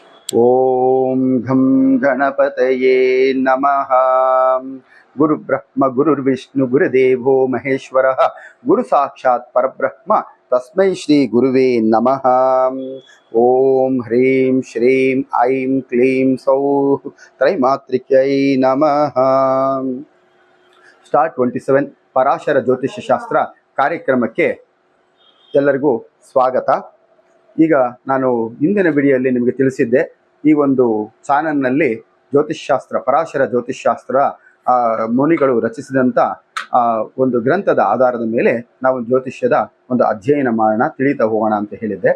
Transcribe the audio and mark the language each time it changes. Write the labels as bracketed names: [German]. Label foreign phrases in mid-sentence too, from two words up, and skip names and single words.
[Sanskrit] ಓಂ ಘಂ ಗಣಪತಯೇ ನಮಃ. ಗುರು ಬ್ರಹ್ಮ ಗುರುರ್ವಿಷ್ಣು ಗುರುದೇವೋ ಮಹೇಶ್ವರ ಗುರು ಸಾಕ್ಷಾತ್ ಪರಬ್ರಹ್ಮ ತಸ್ಮೈ ಶ್ರೀ ಗುರುವೇ ನಮಃ. ಓಂ ಹ್ರೀಂ ಶ್ರೀಂ ಐಂ ಕ್ಲೀಂ ಸೌಃ ತ್ರೈಮಾತ್ರಿಕ್ಯೈ ನಮಃ. [Kannada] ಸ್ಟಾರ್ 27 ಪರಾಶರ ಜ್ಯೋತಿಷ್ಯ ಶಾಸ್ತ್ರ ಕಾರ್ಯಕ್ರಮಕ್ಕೆ ಎಲ್ಲರಿಗೂ ಸ್ವಾಗತ. ಈಗ ನಾನು ಹಿಂದಿನ ವಿಡಿಯೋದಲ್ಲಿ ನಿಮಗೆ ತಿಳಿಸಿದ್ದೆ, ಈ ಒಂದು ಚಾನಲ್ನಲ್ಲಿ ಜ್ಯೋತಿಷ್ಶಾಸ್ತ್ರ, ಪರಾಶರ ಜ್ಯೋತಿಷ್ಶಾಸ್ತ್ರ ಮುನಿಗಳು ರಚಿಸಿದಂಥ ಒಂದು ಗ್ರಂಥದ ಆಧಾರದ ಮೇಲೆ ನಾವು ಜ್ಯೋತಿಷ್ಯದ ಒಂದು ಅಧ್ಯಯನ ಮಾಡೋಣ, ತಿಳಿತಾ ಹೋಗೋಣ ಅಂತ ಹೇಳಿದ್ದೆ.